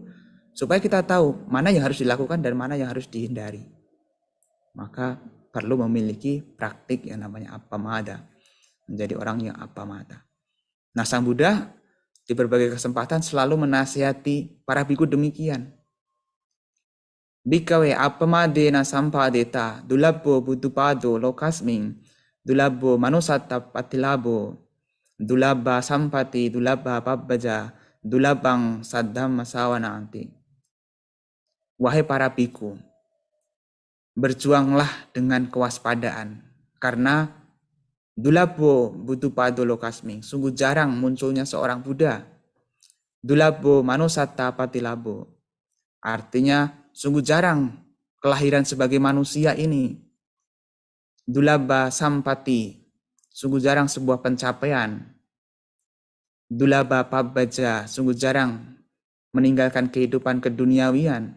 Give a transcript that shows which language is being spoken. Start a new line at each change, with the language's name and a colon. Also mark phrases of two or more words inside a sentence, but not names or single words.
Indonesian: Supaya kita tahu mana yang harus dilakukan dan mana yang harus dihindari. Maka perlu memiliki praktik yang namanya appamada. Menjadi orang yang appamata. Nah, Sang Buddha di berbagai kesempatan selalu menasihati para biku demikian.
Pali: Bikawe appamadena sampadeta dulabbo buddhupado lokasming dulabbo manusatta patilabo dulabba sampati dulabba pabbaja dulabang saddhamma sawananti.
Indonesian: Wahai para biku, berjuanglah dengan kewaspadaan, karena
Pali: dulabbo buddhupado lokasming,
Indonesian: sungguh jarang munculnya seorang Buddha.
Pali: Dulabbo manusatta patilabo,
Indonesian: artinya sungguh jarang kelahiran sebagai manusia ini.
Pali: Dulabba sampati,
Indonesian: sungguh jarang sebuah pencapaian.
Pali: Dulabba pabbaja,
Indonesian: sungguh jarang meninggalkan kehidupan keduniawian.